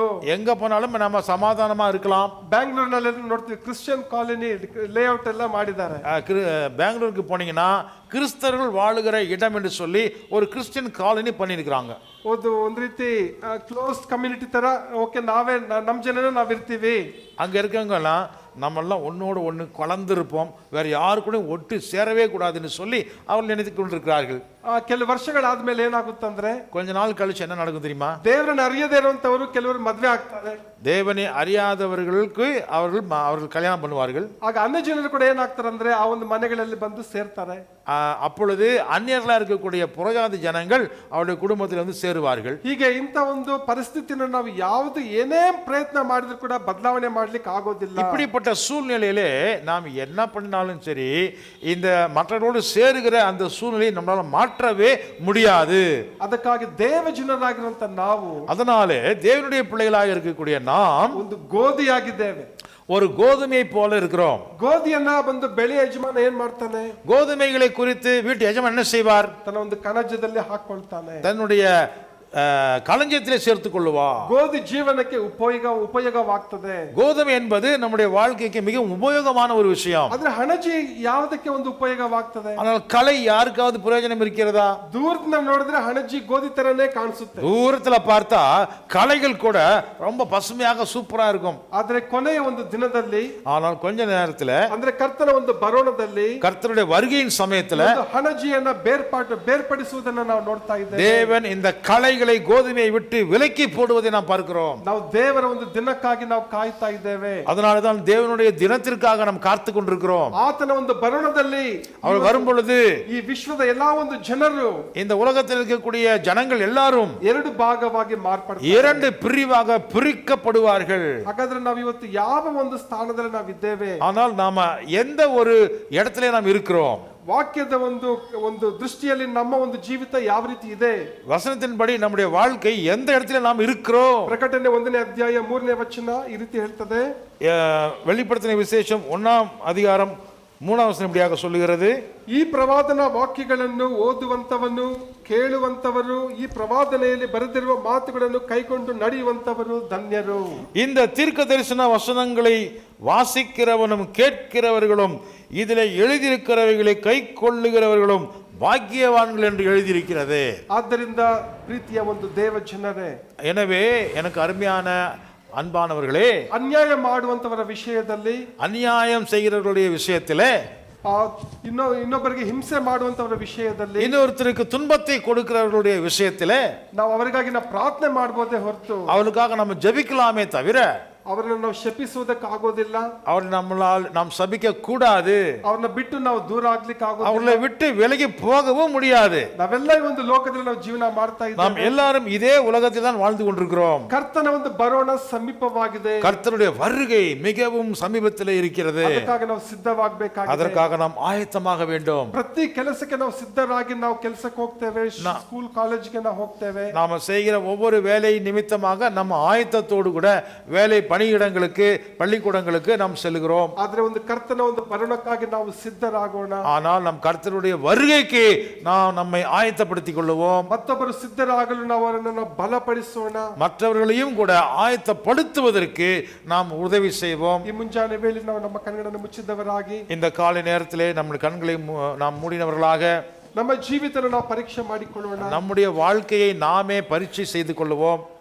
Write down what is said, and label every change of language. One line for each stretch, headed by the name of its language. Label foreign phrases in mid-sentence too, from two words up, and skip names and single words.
Tamil: எங்க போனாலும் நம்ம சமாதானமா இருக்கலாம்.
Kannada: ಬ್ಯಾಂಗ್ಳೂರ್ನಲ್ಲಿ ನೋಡ್ತೀವಿ
English: Christian colony layout
Kannada: ಎಲ್ಲ ಮಾಡಿದ್ದಾರೆ.
Tamil: பெங்களூருக்கு போனீங்கன்னா கிறிஸ்தவர்கள் வாழுகிற இடம் என்று சொல்லி ஒரு
English: Christian colony
Tamil: பண்ணியிருக்கிறாங்க.
Kannada: ಒಂದು ರೀತಿ
English: close community
Kannada: ತರ. ಓಕೆ, ನಾವೇ ನಮ್ ಜನನೇ ನಾವ್ ಇರ್ತೀವಿ.
Tamil: அங்க இருக்கவங்க எல்லாம் நம்மெல்லாம் ஒன்னோடு ஒன்று கலந்திருப்போம், வேற யாரு கூட ஒட்டு சேரவே கூடாதுன்னு சொல்லி அவர்கள் நினைத்து கொண்டிருக்கிறார்கள்.
Kannada: ಕೆಲವು ವರ್ಷಗಳಾದ್ಮೇಲೆ ಏನಾಗುತ್ತಂದ್ರೆ,
Tamil: கொஞ்ச நாள் கழிச்சு என்ன நடக்கும் தெரியுமா?
Kannada: ದೇವರನ್ನ ಅರಿಯದೇ ಇರುವಂತವರು ಕೆಲವರು ಮದ್ವೆ ಆಗ್ತಾರೆ.
Tamil: தேவனை அறியாதவர்களுக்கு அவர்கள் கல்யாணம் பண்ணுவார்கள்.
Kannada: ಆಗ ಅನ್ಯ ಜನರು ಕೂಡ ಏನಾಗ್ತಾರೆ ಅಂದ್ರೆ ಆ ಒಂದು ಮನೆಗಳಲ್ಲಿ ಬಂದು ಸೇರ್ತಾರೆ.
Tamil: அப்பொழுது அந்நியர்களா இருக்கக்கூடிய புறஜாதி ஜனங்கள் அவருடைய குடும்பத்தில் வந்து சேருவார்கள்.
Kannada: ಹೀಗೆ ಇಂಥ ಒಂದು ಪರಿಸ್ಥಿತಿಯನ್ನು ನಾವು ಯಾವುದು ಏನೇ ಪ್ರಯತ್ನ ಮಾಡಿದ್ರು ಕೂಡ ಬದಲಾವಣೆ ಮಾಡ್ಲಿಕ್ಕೆ ಆಗೋದಿಲ್ಲ.
Tamil: இப்படிப்பட்ட சூழ்நிலையிலே நாம் என்ன பண்ணாலும் சரி, இந்த மற்றவர்களோடு சேருகிற அந்த சூழ்நிலையை நம்மளால மாற்றவே முடியாது.
Kannada: ಅದಕ್ಕಾಗಿ ದೇವ ಜನರಾಗಿರುವಂತ ನಾವು,
Tamil: அதனாலே தேவனுடைய பிள்ளைகளாக இருக்கக்கூடிய நாம்
Kannada: ಒಂದು ಗೋಧಿಯಾಗಿದ್ದೇವೆ.
Tamil: ஒரு கோதுமை போல இருக்கிறோம்.
Kannada: ಗೋಧಿಯನ್ನ ಬಂದು ಬೆಳೆ ಯಜಮಾನ ಏನ್ ಮಾಡ್ತಾನೆ?
Tamil: கோதுமைகளை குறித்து வீட்டு ಯಜಮಾನ என்ன செய்வார்?
Kannada: ತನ್ನ ಒಂದು ಕಣಜದಲ್ಲಿ ಹಾಕೊಳ್ತಾನೆ,
Tamil: தன்னுடைய களஞ்சியத்திலே சேர்த்துக் கொள்ளுவா.
Kannada: ಗೋಧಿ ಜೀವನಕ್ಕೆ ಉಪಯೋಗವಾಗ್ತದೆ.
Tamil: கோதுமை என்பது நம்முடைய வாழ்க்கைக்கு மிகவும் உபயோகமான ஒரு விஷயம்.
Kannada: ಆದ್ರೆ ಹಣಜಿ ಯಾವುದಕ್ಕೆ ಒಂದು ಉಪಯೋಗವಾಗ್ತದೆ?
Tamil: ஆனால் களை யாருக்காவது பிரயோஜனம் இருக்கிறதா?
Kannada: ದೂರದಿಂದ ನೋಡಿದ್ರೆ ಹಣಜಿ ಗೋಧಿ ತರನೇ ಕಾಣಿಸುತ್ತೆ.
Tamil: தூரத்துல பார்த்தா களைகள் கூட ரொம்ப பசுமையாக சூப்பரா இருக்கும்.
Kannada: ಆದ್ರೆ ಕೊನೆಯ ಒಂದು ದಿನದಲ್ಲಿ,
Tamil: ஆனால் கொஞ்ச நேரத்துல,
Kannada: ಅಂದ್ರೆ ಕರ್ತನ ಒಂದು ಬರೋಣದಲ್ಲಿ,
Tamil: கர்த்தருடைய வருகையின் சமயத்துல
Kannada: ಹಣಜಿಯನ್ನ ಬೇರ್ಪಡಿಸುವುದನ್ನ ನಾವು ನೋಡ್ತಾ ಇದ್ದೇವೆ.
Tamil: தேவன் இந்த களை கோதுமையை விட்டு விலக்கி போடுவதை நாம் பார்க்கிறோம்.
Kannada: ನಾವು ದೇವರ ಒಂದು ದಿನಕ್ಕಾಗಿ ನಾವು ಕಾಯ್ತಾ ಇದ್ದೇವೆ.
Tamil: அதனால தான் தேவனுடைய தினத்திற்காக நாம் காத்து கொண்டிருக்கிறோம்.
Kannada: ಆತನ ಒಂದು ಬರೋಣದಲ್ಲಿ
Tamil: அவர் வரும் பொழுது
Kannada: ಈ ವಿಶ್ವದ ಎಲ್ಲಾ ಒಂದು ಜನರು,
Tamil: இந்த உலகத்தில் இருக்கக்கூடிய ஜனங்கள் எல்லாரும்
Kannada: ಎರಡು ಭಾಗವಾಗಿ ಮಾರ್ಪಡ್ತಾರೆ,
Tamil: இரண்டு பிரிவாக பிரிக்கப்படுவார்கள்.
Kannada: ಹಾಗಾದ್ರೆ ನಾವು ಇವತ್ತು ಯಾವ ಒಂದು ಸ್ಥಾನದಲ್ಲಿ ನಾವು ಇದ್ದೇವೆ?
Tamil: ஆனால் நாம எந்த ஒரு இடத்துல நாம் இருக்கிறோம்?
Kannada: ವಾಕ್ಯದ ಒಂದು ದೃಷ್ಟಿಯಲ್ಲಿ ನಮ್ಮ ಒಂದು ಜೀವಿತ ಯಾವ ರೀತಿ ಇದೆ?
Tamil: வசனத்தின்படி நம்முடைய வாழ்க்கை எந்த இடத்துல நாம் இருக்கிறோம்?
Kannada: ಪ್ರಕಟಣೆ 1ನೇ ಅಧ್ಯಾಯ 3ನೇ ವಚನ ಈ ರೀತಿ ಹೇಳ್ತದೆ.
Tamil: வெளிப்படுத்தின விசேஷம் 1ஆம் அதிகாரம் 3ஆம் வசனம் இப்படியாக சொல்லுகிறது,
Kannada: ಈ ಪ್ರವಾದನ ವಾಕ್ಯಗಳನ್ನು ಓದುವಂತವನು, ಕೇಳುವಂತವರು, ಈ ಪ್ರವಾದನೆಯಲ್ಲಿ ಬರೆದಿರುವ ಮಾತುಗಳನ್ನು ಕೈಕೊಂಡು ನಡೆಯುವಂತವರು ಧನ್ಯರು.
Tamil: இந்த தீர்க்க தரிசன வசனங்களை வாசிக்கிறவனும் கேட்கிறவர்களும் இதிலே எழுதியிருக்கிறவைகளை கை கொள்ளுகிறவர்களும் பாக்கியவான்கள் என்று எழுதியிருக்கிறது.
Kannada: ಆದ್ದರಿಂದ ಪ್ರೀತಿಯ ಒಂದು ದೇವ ಜನರೇ,
Tamil: எனவே எனக்கு அருமையான அன்பானவர்களே,
Kannada: ಅನ್ಯಾಯ ಮಾಡುವಂತವರ ವಿಷಯದಲ್ಲಿ,
Tamil: அநியாயம் செய்கிறவர்களுடைய விஷயத்திலே,
Kannada: ಇನ್ನೊಬ್ಬರಿಗೆ ಹಿಂಸೆ ಮಾಡುವಂತವರ ವಿಷಯದಲ್ಲಿ,
Tamil: இன்னொருத்தருக்கு துன்பத்தை கொடுக்கிறவர்களுடைய விஷயத்திலே
Kannada: ನಾವು ಅವರಿಗಾಗಿ ನಾವು ಪ್ರಾರ್ಥನೆ ಮಾಡಬಹುದೇ ಹೊರತು
Tamil: அவளுக்காக நம்ம ஜெபிக்கலாமே தவிர
Kannada: ಅವರನ್ನು ನಾವು ಶಪಿಸುವುದಕ್ಕೆ ಆಗೋದಿಲ್ಲ.
Tamil: அவரை நம்மளால் நாம் சபிக்க கூடாது.
Kannada: ಅವ್ರನ್ನ ಬಿಟ್ಟು ನಾವು ದೂರ ಆಗ್ಲಿಕ್ಕೆ ಆಗೋದಿಲ್ಲ.
Tamil: அவர்களை விட்டு விலகி போகவும் முடியாது.
Kannada: ನಾವೆಲ್ಲ ಈ ಒಂದು ಲೋಕದಲ್ಲಿ ನಾವು ಜೀವನ ಮಾಡ್ತಾ ಇದ್ದೇವೆ.
Tamil: நாம் எல்லாரும் இதே உலகத்தில் தான் வாழ்ந்து கொண்டிருக்கிறோம்.
Kannada: ಕರ್ತನ ಒಂದು ಬರೋಣ ಸಮೀಪವಾಗಿದೆ.
Tamil: கர்த்தருடைய வருகை மிகவும் சமீபத்தில் இருக்கிறது.
Kannada: ಅದಕ್ಕಾಗಿ ನಾವು ಸಿದ್ಧವಾಗಬೇಕಾಗಿದೆ.
Tamil: அதற்காக நாம் ஆயத்தமாக வேண்டும்.
Kannada: ಪ್ರತಿ ಕೆಲಸಕ್ಕೆ ನಾವು ಸಿದ್ಧರಾಗಿ ನಾವು ಕೆಲಸಕ್ಕೆ ಹೋಗ್ತೇವೆ,
English: school college
Kannada: ನಾವು ಹೋಗ್ತೇವೆ.
Tamil: நாம செய்கிற ஒவ்வொரு வேலை நிமித்தமாக நம்ம ஆயத்தத்தோடு கூட வேலை பணியிடங்களுக்கு பள்ளிக்கூடங்களுக்கு நாம் செல்கிறோம்.
Kannada: ಆದ್ರೆ ಒಂದು ಕರ್ತನ ಒಂದು ಬರೋಣಕ್ಕಾಗಿ ನಾವು ಸಿದ್ಧರಾಗೋಣ.
Tamil: ஆனால் நம் கர்த்தருடைய வருகைக்கு நாம் நம்மை ஆயத்தப்படுத்திக் கொள்வோம்.
Kannada: ಮತ್ತೊಬ್ಬರು ಸಿದ್ಧರಾಗಲು ನಾವು ಅವರನ್ನು ಬಲಪಡಿಸೋಣ.
Tamil: மற்றவர்களையும் கூட ஆயத்தப்படுத்துவதற்கு நாம் உதவி செய்வோம்.
Kannada: ಈ ಮುಂಜಾನೆ ವೇಳೆ ನಾವು ನಮ್ಮ ಕಣ್ಣುಗಳನ್ನು ಮುಚ್ಚಿದವರಾಗಿ,
Tamil: இந்த காலை நேரத்திலே நம்ம கண்களை நாம் மூடினவர்களாக
Kannada: ನಮ್ಮ ಜೀವಿತವನ್ನು ನಾವು ಪರೀಕ್ಷೆ ಮಾಡಿಕೊಳ್ಳೋಣ.
Tamil: நம்முடைய வாழ்க்கையை நாமே பரீட்சை செய்து கொள்வோம்.